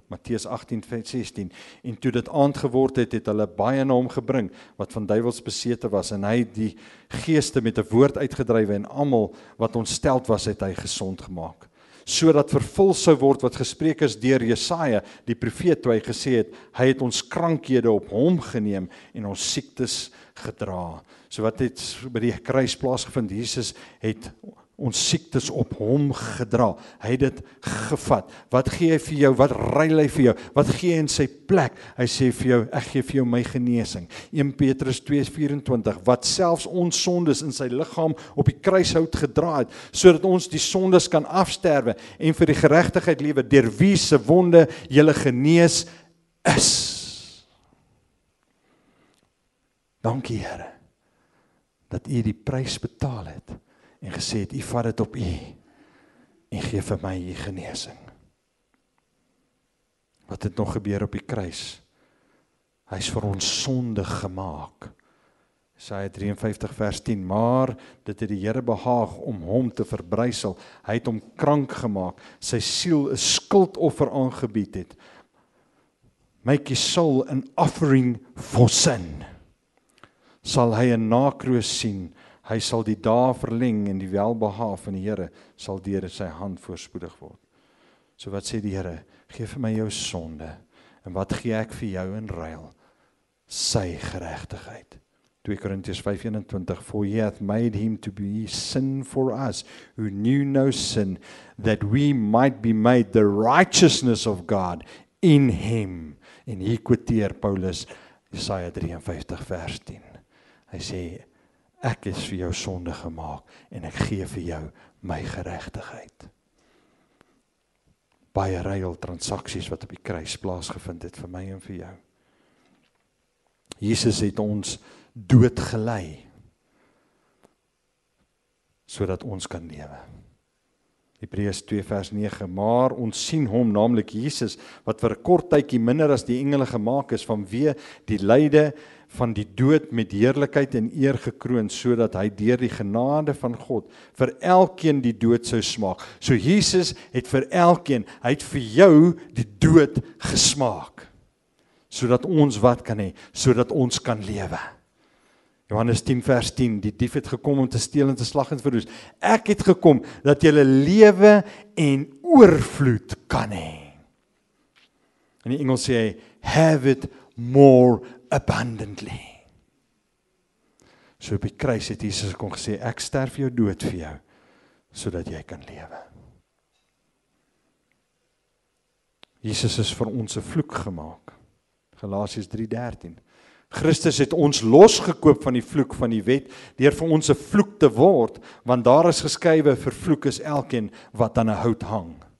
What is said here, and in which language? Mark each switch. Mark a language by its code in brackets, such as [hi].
[af] Matteus 18 vers 16, en toe dit aand geword het, het hulle baie na hom gebring, wat van duiwels besete was, en hy het die geeste met 'n woord uitgedrywe, en almal wat ontsteld was, het hy gesond gemaak. Sodat vervul sou word wat gespreek is deur Jesaja, die profeet, toe hy gesê het, hy het ons krankhede op hom geneem en ons siektes gedra. So wat het by die kruis plaasgevind? Jesus het ons siektes op hom gedra. Hy het dit gevat. Wat gee hy vir jou? Wat ruil hy vir jou? Wat gee hy in sy plek? Hy sê vir jou, ek gee vir jou my genesing. 1 Petrus 2:24, wat selfs ons sondes in sy liggaam op die kruishout gedra het, sodat ons die sondes kan afsterwe en vir die geregtigheid lewe, deur wie se wonde julle genees is. Dankie Here, dat U die prys betaal het, en gesê het, U vat dit op U, en gee vir my U genesing. Wat het nog gebeur op die kruis? Hy is vir ons sonde gemaak. Jesaja 53 vers 10, maar dit het die Here behaag om hom te verbrysel. Hy het hom krank gemaak, sy siel 'n skuldoffer aangebied het. [en] Make his soul an offering for sin. [af] Sal hy 'n nakroos sien, hy sal die dae verleng en die welbehaag van die Here sal deur sy hand voorspoedig word. So wat sê die Here? Geef vir my jou sonde, En wat gee ek vir jou in ruil? Sy geregtigheid. [en] 2 Korintiërs 5:21, for he hath made him to be sin for us, who knew no sin, that we might be made the righteousness of God in him. [af] En hier quoteer Paulus Jesaja 53 vers 10. Hy sê, ek is vir jou sonde gemaak, en ek gee vir jou my geregtigheid. Baie ruil transaksies wat op die kruis plaasgevind het vir my en vir jou. Jesus het ons dood gelei, sodat ons kan lewe. Hebreërs 2 vers 9, maar ons sien hom, naamlik Jesus, wat vir 'n kort tydjie minder as die engele gemaak is, vanweë die lyde van die dood met heerlikheid en eer gekroon, sodat hy deur die genade van God vir elkeen die dood sou smaak. So Jesus het vir elkeen, hy het vir jou die dood gesmaak, sodat ons wat kan hê, sodat ons kan lewe. Johannes 10 vers 10, die dief het gekom om te steel en te slag en te verwoes. Ek het gekom dat julle lewe en oorvloed kan hê. In die Engels sê hy, [en] have it more abundantly. [af] So op die kruis het Jesus kon gesê, ek sterf jou dood vir jou, sodat jy kan lewe. Jesus is vir ons 'n vloek gemaak. Galasiërs 3:13. Christus het ons losgekoop van die vloek van die wet, deur vir ons 'n vloek te word, want daar is geskrywe, vervloek is elkeen wat aan 'n hout hang.